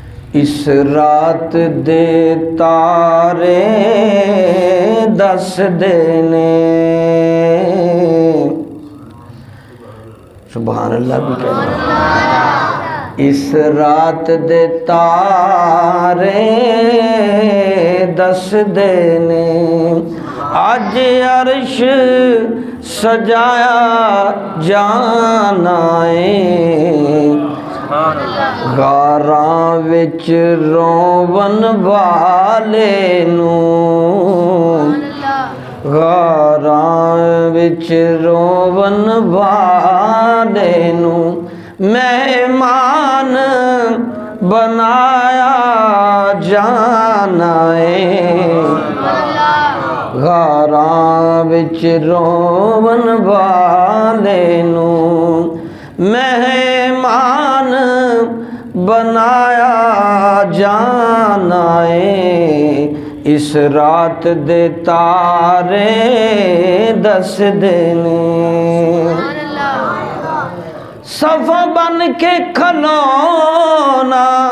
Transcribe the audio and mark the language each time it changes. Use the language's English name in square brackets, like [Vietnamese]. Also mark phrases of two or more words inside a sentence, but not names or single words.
[Punjabi] اس رات دے تارے دس دینے، [Arabic] سبحان اللہ [Punjabi] بھی کہنا، اس رات دے تارے دس دینے، اج عرش سجایا جانا ہے، غاراں وچ روون والے نوں، غاراں وچ روون والے نوں مہمان بنایا جانا ہے، غاراں وچ روون والے نوں مہمان بنایا جانا ہے، اس رات دے تارے دس دینے، صف بن کے کھلونا